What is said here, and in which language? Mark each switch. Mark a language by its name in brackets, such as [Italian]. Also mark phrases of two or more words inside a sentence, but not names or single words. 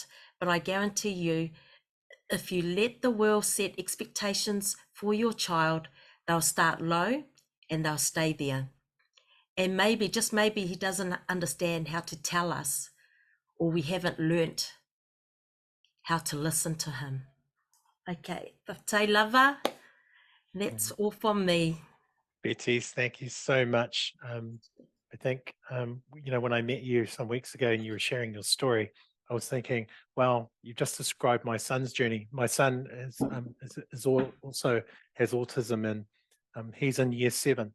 [English] But I guarantee you, if you let the world set expectations for your child, they'll start low and they'll stay there. And maybe, just maybe, he doesn't understand how to tell us, or we haven't learnt how to listen to him. [Samoan] Okay, te lava. [English] That's all from me. Betty, thank you so much. I think, you know, when I met you some weeks ago and you were sharing your story, I was thinking, well, you just described my son's journey. My son also has autism, and he's in year 7.